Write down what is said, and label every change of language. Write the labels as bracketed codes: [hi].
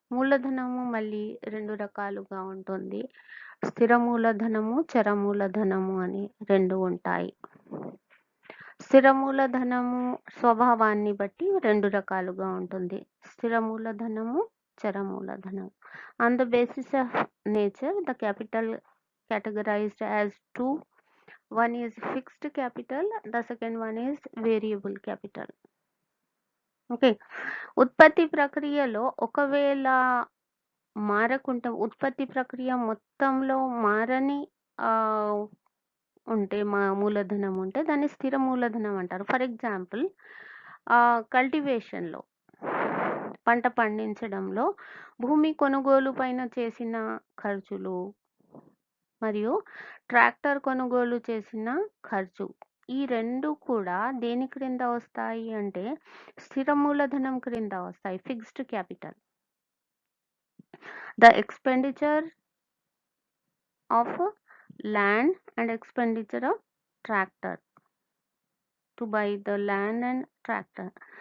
[te] మూలధనము మళ్ళీ 2 రకాలుగా ఉంటుంది. స్థిర మూలధనము, చర మూలధనము అని 2 ఉంటాయి. స్థిర మూలధనము స్వభావాన్ని బట్టి 2 రకాలుగా ఉంటుంది. స్థిర మూలధనము, చర మూలధనం. [en] On the basis of nature, the capital categorized as 2. One is fixed capital, the second one is variable capital. [te] Okay. ఉత్పత్తి ప్రక్రియలో ఒకవేళ మారకుంటే ఉత్పత్తి ప్రక్రియ మొత్తంలో మారని ఉంటే మూలధనం ఉంటే దాన్ని స్థిర మూలధనం అంటారు. ఫర్ ఎగ్జాంపుల్ కల్టివేషన్లో పంట పండించడంలో భూమి కొనుగోలు పైన చేసిన ఖర్చులు మరియు ట్రాక్టర్ కొనుగోలు చేసిన ఖర్చు, ఈ 2 కూడా దేని క్రింద వస్తాయి అంటే స్థిర మూలధనం క్రింద వస్తాయి. Fixed capital. [en] The expenditure of land and expenditure of tractor to buy the land and tractor.